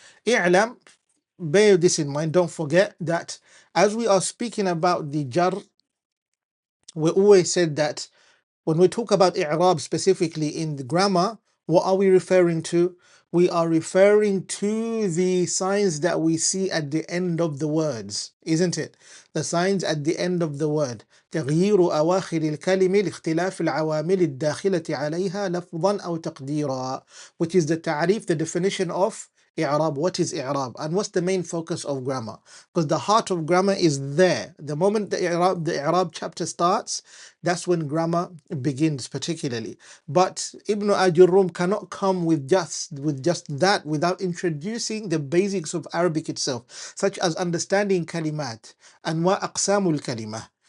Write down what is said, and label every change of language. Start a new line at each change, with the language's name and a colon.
English: i'lam, bear this in mind, don't forget that as we are speaking about the Jarr, we always said that when we talk about i'rab specifically in the grammar, what are we referring to? We are referring to the signs that we see at the end of the words, isn't it? The signs at the end of the word.
Arabic: تغيير أواخر الكلمة لاختلاف العوامل الداخلة عليها لفظا أو تقديرا,
English: which is the ta'rif, the definition of i'rab. What is i'rab and what's the main focus of grammar? Because the heart of grammar is there. The moment the i'rab chapter starts, that's when grammar begins particularly. But Ibn Ājurrūm cannot come with just that without introducing the basics of Arabic itself, such as understanding kalimat and wa aqsamul kalimah.